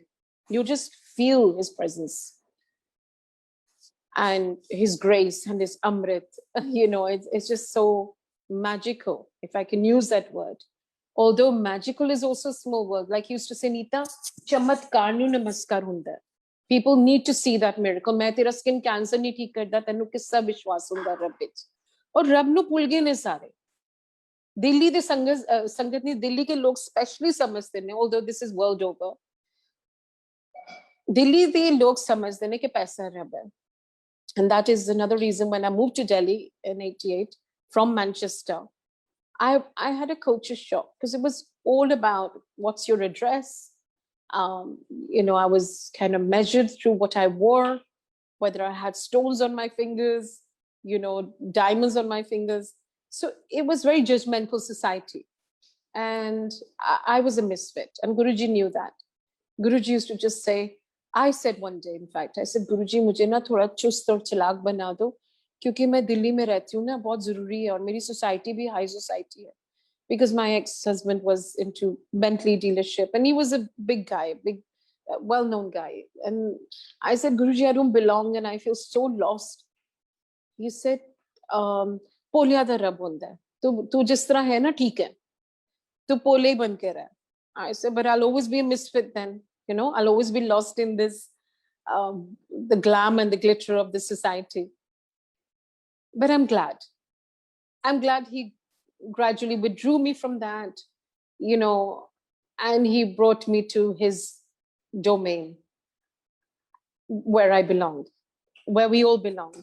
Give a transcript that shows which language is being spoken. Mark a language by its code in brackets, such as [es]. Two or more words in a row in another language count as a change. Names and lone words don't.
[en] You just feel his presence and his grace and his amrit. You know, it's just so magical, if I can use that word. Although magical is also a small word. Like he used to say, Nita, [pa] ਚਮਤਕਾਰ ਨੂੰ ਨਮਸਕਾਰ ਹੁੰਦਾ. [en] People need to see that miracle. [hi] मैं तेरा [en] skin cancer [hi] नहीं ठीक करता, [pa] ਤੈਨੂੰ ਕਿੱਸਾ ਵਿਸ਼ਵਾਸ ਹੁੰਦਾ ਰੱਬ ਵਿੱਚ. ਔਰ ਰੱਬ ਨੂੰ ਭੁੱਲ ਗਏ ਨੇ ਸਾਰੇ. ਦਿੱਲੀ ਦੇ ਸੰਗਤ ਨਹੀਂ, ਦਿੱਲੀ ਕੇ ਲੋਗ ਸਪੈਸ਼ਲੀ ਸਮਝਦੇ ਨੇ, [en] although this is world over. [pa] ਦਿੱਲੀ ਦੇ ਲੋਕ ਸਮਝਦੇ ਨੇ ਕਿ ਪੈਸਾ ਰੱਬ ਹੈ. [en] And that is another reason when I moved to Delhi in 88 from Manchester, I had a culture shock because it was all about what's your address. You know, I was kind of measured through what I wore, whether I had stones on my fingers, you know, diamonds on my fingers. So it was very judgmental society. And I was a misfit. And Guruji knew that. Guruji used to just say, I said one day, in fact, I said, [hi] Guruji, मुझे ना थोड़ा चुस्त और चालाक बना दो, क्योंकि मैं दिल्ली में रहती हूँ ना, बहुत जरूरी है, और मेरी society भी [en] high society [hi] है. [en] Because my ex-husband was into Bentley dealership, and he was a big guy, big, well-known guy. And I said, Guruji, I don't belong, and I feel so lost. He said, [pa] ਪੋਲਿਆਂ ਦਾ ਰੱਬ ਹੁੰਦਾ ਹੈ, ਤੂੰ ਜਿਸ ਤਰ੍ਹਾਂ ਹੈਂ ਨਾ ਠੀਕ ਹੈ, ਤੂੰ ਪੋਲੇ ਬਣ ਕੇ ਰਹਿ. [en] I said, but I'll always be a misfit then. You know, I'll always be lost in this the glam and the glitter of the society. But I'm glad. I'm glad he gradually withdrew me from that, and he brought me to his domain where I belonged, where we all belong.